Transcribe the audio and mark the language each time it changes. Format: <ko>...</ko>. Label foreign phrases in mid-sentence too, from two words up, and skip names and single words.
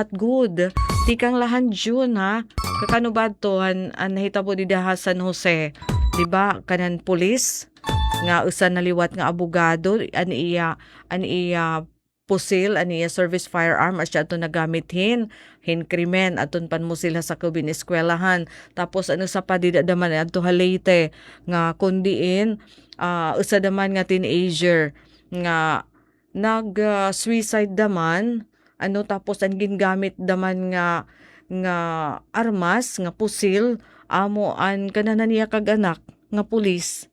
<en>Not good.</en> <war>Tikang lahan June ha. Kakano ba to an nahitabo di daha San Jose. Diba kanan pulis nga usa naliwat nga abogado an iya pusil an iya</war> <en>service firearm</en> <war>asya ato nagamit hin krimen aton pan mo sila sa kubin eskwelahan. Tapos ano sa pa di daman adto Leyte nga kundiin usa daman nga teenager nga nag-suicide daman, tapos ang gingamit daman nga armas, nga pusil, amo an kananan niya kag anak, nga pulis.</war>